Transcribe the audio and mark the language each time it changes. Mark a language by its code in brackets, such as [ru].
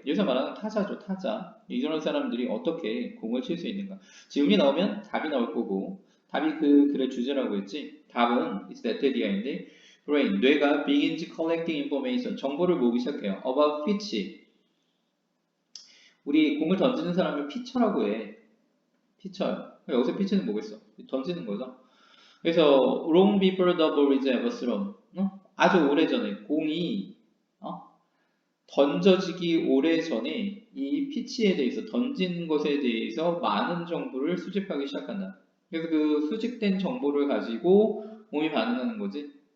[ko] 여기서 말하는 타자죠, 타자. 이런 사람들이 어떻게 공을 칠 수 있는가? 질문이 나오면 답이 나올 거고, 답이 그 글의 주제라고 했지. 답은 [en] is that idea, [ko] 인데, [en] brain, [ko] 뇌가 [en] begins collecting information, [ko] 정보를 모으기 시작해요. [en] about pitch. [ko] 우리 공을 던지는 사람을 피처라고 해. 피처요. 여기서 피치는 뭐겠어? 던지는 거죠. 그래서 [en] long before the ball is ever thrown. [ko] 아주 오래전에 공이 던져지기 오래전에 이 피치에 대해서 던진 것에 대해서 많은 정보를 수집하기 시작한다. 그래서 그 수집된 정보를 가지고 몸이 반응하는 거지.